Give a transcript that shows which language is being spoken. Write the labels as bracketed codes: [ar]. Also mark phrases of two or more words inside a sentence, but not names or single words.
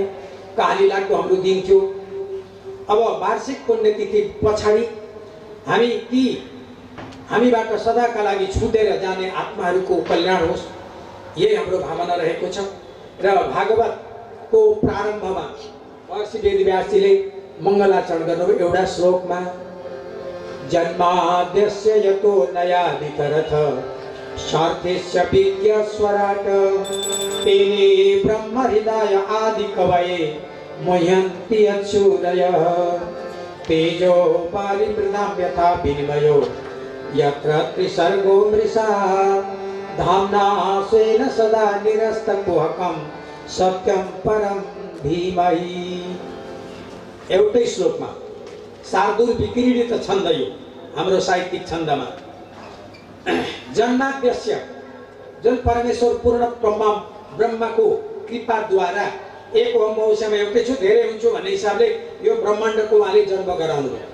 [ne] कहाली लाग्दो हाम्रो दिन थियो। अब वार्षिक पुण्यतिथि पछाडि हामी ती हामीबाट सदाका लागि छुटेर जाने आत्माहरूको कल्याण होस्, यही हाम्रो भावना रहेको छ। र भागवतको प्रारम्भमा महर्षि वेदव्यासजीले मङ्गलाचरण गर्नुभयो एउटा श्लोकमा। [sa] जन्माद्यस्य यतो नयाधिकरथ सार्थेस्य विद्या स्वराट तेने ब्रह्म हृदय आदि कवये मह्यन्ति अच्युतयः तेजो पारिमृतां यथा विनिमयो यत्र त्रिसर्गो मृषा धाम्ना स्वेन सदा निरस्तकुहकं सत्यं परं धीमहि। [ne] एउटै श्लोकमा शार्दूल विक्रीडित छन्द यो हाम्रो साहित्यिक छन्दमा। जन्माद्यस्य जुन परमेश्वर पूर्ण ब्रह्माको कृपाद्वारा एक हो, म उसैमा एउटै छु, धेरै हुन्छु भन्ने हिसाबले यो ब्रह्माण्डको उहाँले जन्म गराउनु भयो।